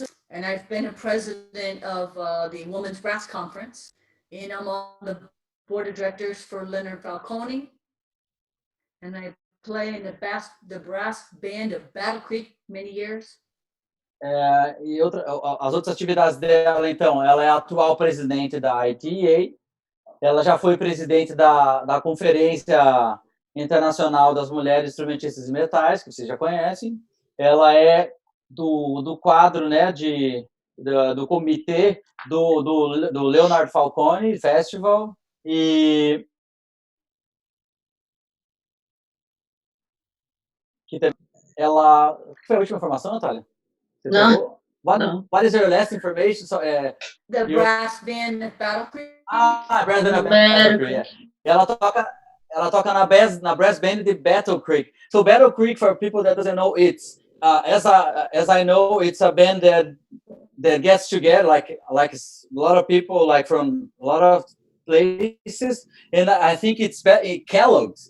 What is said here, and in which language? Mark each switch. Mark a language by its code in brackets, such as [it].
[en] And I've been a president of the Women's Brass Conference, and I'm on the board of directors for Leonard Falcone, and I play in the brass band of Battle Creek many years. [pt] E as outras atividades dela, então, ela é a atual presidente da ITA, ela já foi presidente da Conferência Internacional das Mulheres Instrumentistas de Metais, que vocês já conhecem, ela é do quadro, né, do comitê do Leonard Falcone Festival, e que ela... O que foi a última informação, Natália? Não. [en] What is your last information? So, the brass band at Battle Creek. Brass band at Battle Creek. Yeah. [pt] Ela toca na brass band de Battle Creek. [en] So Battle Creek, for people that doesn't know, it's as I know, it's a band that gets together like a lot of people, like from a lot of places, and I think it's Kellogg's.